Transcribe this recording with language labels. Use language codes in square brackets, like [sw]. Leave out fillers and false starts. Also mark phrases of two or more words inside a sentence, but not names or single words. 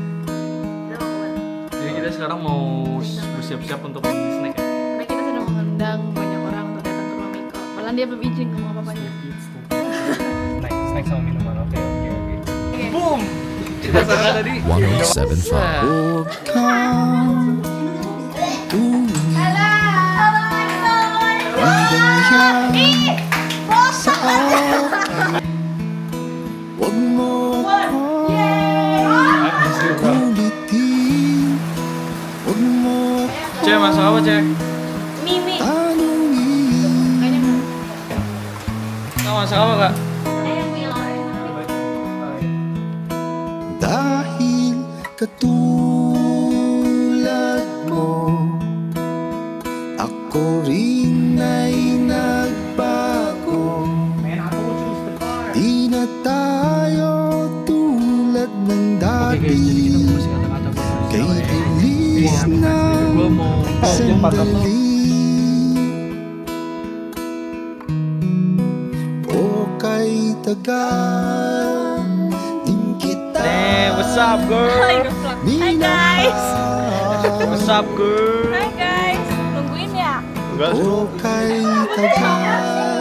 [id] Jadi kita sekarang mau bersiap-siap untuk snack ya. Karena kita sudah mengundang banyak orang untuk datang ke rumah Miko. Malah dia belum izin ke rumah papanya. Snack sama minuman. Oke. Boom. Kita sekarang tadi [tl] 107.5 Wag mo kulitin, wag mo [id] Cek, masak apa Cek? Mimi. [tl] tanungin. [id] Kak masak apa Kak? [tl] Dahil katulad mo, ako rin ay nagbago. Di na tayo tulad ng [id] Oke guys, jadi kita [tl] dati. [id] mau kasih kata-kata buat [tl] Kay [id] manusia ya. [tl] bilis na [id] Gue mau [tl] sandali. O kay tagal din kita. [en] Hey, what's up girl? Hi guys. What's up girl? Hi guys. [id] Nungguin ya? Enggak [tl] O kay tagal